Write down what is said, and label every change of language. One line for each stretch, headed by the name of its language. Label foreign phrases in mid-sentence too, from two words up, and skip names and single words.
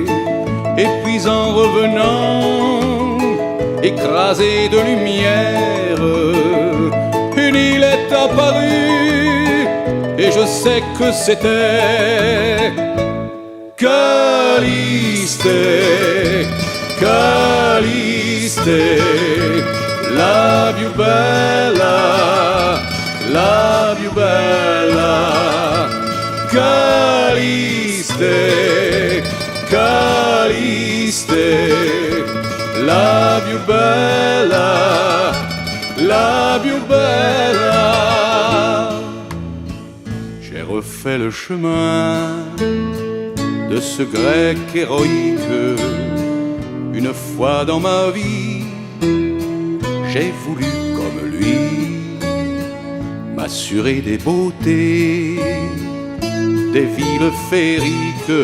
French: Et puis en revenant, écrasé de lumière, une île est apparue, et je sais que c'était Caliste, Caliste,
Italian: la più bella, la più bella. Caliste, Caliste, la più bella, la più bella.
French: J'ai refait le chemin de ce grec héroïque. Une fois dans ma vie, j'ai voulu, comme lui, m'assurer des beautés des villes féeriques.